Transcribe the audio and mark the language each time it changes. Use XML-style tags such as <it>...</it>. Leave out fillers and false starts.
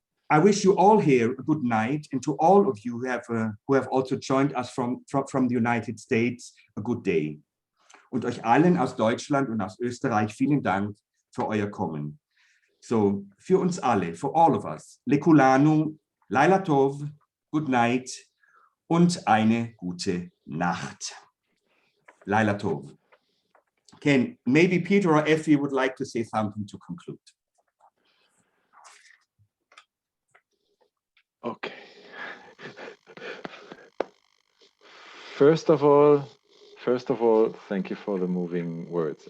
<en>I wish you all here a good night, and to all of you who have also joined us from the United States, a good day.</en> <de>Und euch allen aus Deutschland und aus Österreich vielen Dank für euer Kommen. So, für uns alle,</de> <en>for all of us,</en> <he>Lekulanu, Laila Tov,</he> <en>good night</en> <de>und eine gute Nacht.</de> <he>Laila Tov.</he> <en>Ken, maybe Peter or Effie would like to say something to conclude. Okay. First of all, thank you for the moving words.</en>